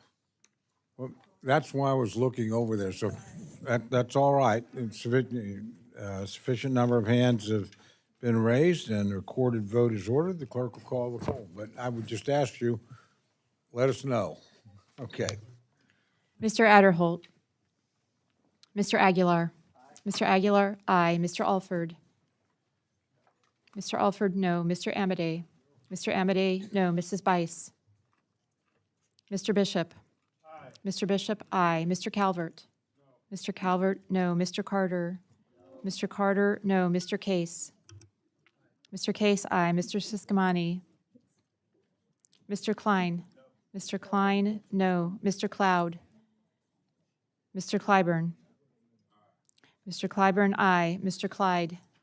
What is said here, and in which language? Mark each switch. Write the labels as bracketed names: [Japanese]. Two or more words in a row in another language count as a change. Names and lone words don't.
[English] Well, that's why I was looking over there, so that's all right. It's sufficient number of hands have been raised and a recorded vote is ordered. The clerk will call the roll. But I would just ask you, let us know. Okay. Mr. Adderholt. Mr. Aguilar. Mr. Aguilar, aye. Mr. Alford. Mr. Alford, no. Mr. Amadei. Mr. Amadei, no. Mrs. Bice. Mr. Bishop. Aye. Mr. Bishop, aye. Mr. Calvert. No. Mr. Calvert, no. Mr. Carter. No. Mr. Carter, no. Mr. Case. Mr. Case, aye. Mr. Siscomani. Mr. Klein. No. Mr. Klein, no. Mr. Cloud. Mr. Clyburn. Mr. Clyburn, aye. Mr. Clyde.